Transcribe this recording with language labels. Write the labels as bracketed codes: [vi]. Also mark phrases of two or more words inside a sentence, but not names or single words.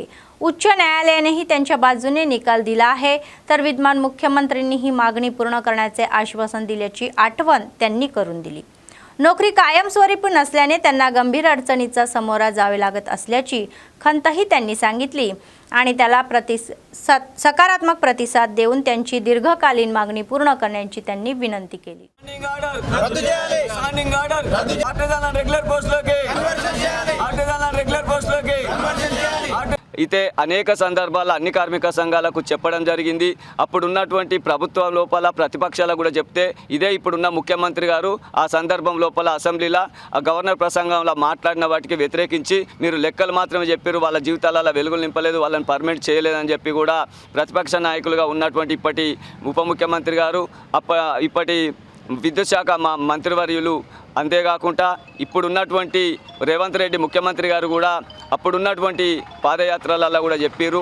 [mr] उच्च न्यायालयानेही त्यांच्या बाजूने निकाल दिला आहे, तर विद्यमान मुख्यमंत्र्यांनी ही मागणी पूर्ण करण्याचे आश्वासन दिल्याची आठवण त्यांनी करून दिली. नोकरी कायमस्वरूपी नसल्याने त्यांना गंभीर अडचणीचा सामोरा जावे लागत असल्याची खंतही त्यांनी सांगितली आणि त्याला सकारात्मक प्रतिसाद देऊन त्यांची दीर्घकालीन मागणी पूर्ण करण्याची त्यांनी विनंती केली. [te] ఇతే అనేక సందర్భాల్లో అన్ని కార్మిక సంఘాలకు చెప్పడం జరిగింది. అప్పుడున్నటువంటి ప్రభుత్వం లోపల ప్రతిపక్షాలకు కూడా చెప్తే ఇదే ఇప్పుడున్న ముఖ్యమంత్రి గారు ఆ సందర్భం లోపల అసెంబ్లీలో ఆ గవర్నర్ ప్రసంగంలో మాట్లాడిన వాటికి వ్యతిరేకించి మీరు లెక్కలు మాత్రమే చెప్పారు, వాళ్ళ జీవితాలలో వెలుగులు నింపలేదు, వాళ్ళని పర్మిట్ చేయలేదని చెప్పి కూడా ప్రతిపక్ష నాయకులుగా ఉన్నటువంటి ఇప్పటి ఉప ముఖ్యమంత్రి గారు ఇప్పటి విద్యుత్ శాఖ మంత్రివర్యులు అంతేకాకుండా ఇప్పుడున్నటువంటి రేవంత్ రెడ్డి ముఖ్యమంత్రి గారు కూడా అప్పుడున్నటువంటి పాదయాత్రలలో కూడా చెప్పారు.